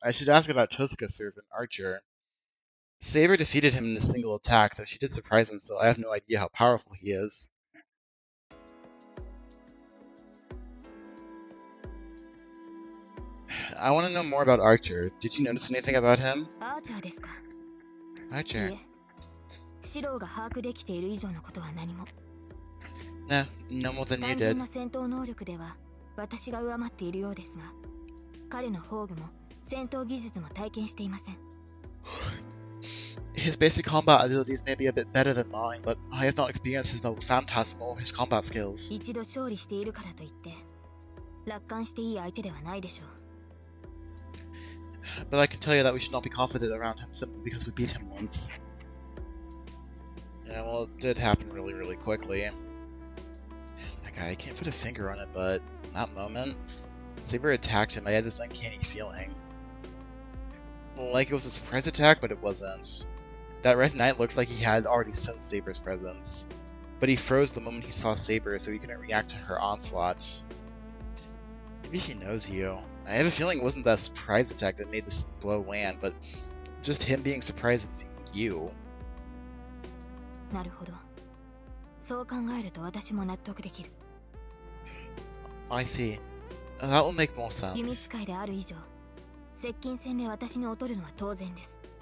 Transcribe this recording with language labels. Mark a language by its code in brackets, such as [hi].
[en] I should ask about Tosaka's servant Archer. Saber defeated him in a single attack, though she did surprise him. So I have no idea how powerful he is. I want to know more about Archer. Did you notice anything about him? [ja] アーチャーですか。 [en] Archer. [ja] いえ、シローが把握できている以上のことは何も。 [en] No, no more than you [ja] 単純 [en] did. [ja] な戦闘能力では私が上回っているようですが、彼の宝具も戦闘技術も体験していません。 [en] His basic combat abilities may be a bit better than mine, but I have not experienced his noble phantasm or his combat skills. [ja] 一度勝利しているからといって楽観していい相手ではないでしょう。 [en] But I can tell you that we should not be confident around him simply because we beat him once. Yeah, well, it did happen really, really quickly. That guy, I can't put a finger on it, but in that moment, Saber attacked him. I had this uncanny feeling. Like it was a surprise attack, but it wasn't. That Red Knight looked like he had already sensed Saber's presence. But he froze the moment he saw Saber, so he couldn't react to her onslaught. Maybe he knows you. I have a feeling it wasn't that surprise attack that made this blow land, but just him being surprised at seeing you. [ja] なるほど。そう考えると私も納得できる。 [en] I see. That will make more [ja] 弓 [en] sense. [ja] 使いである以上、接近戦で私に劣るのは当然です。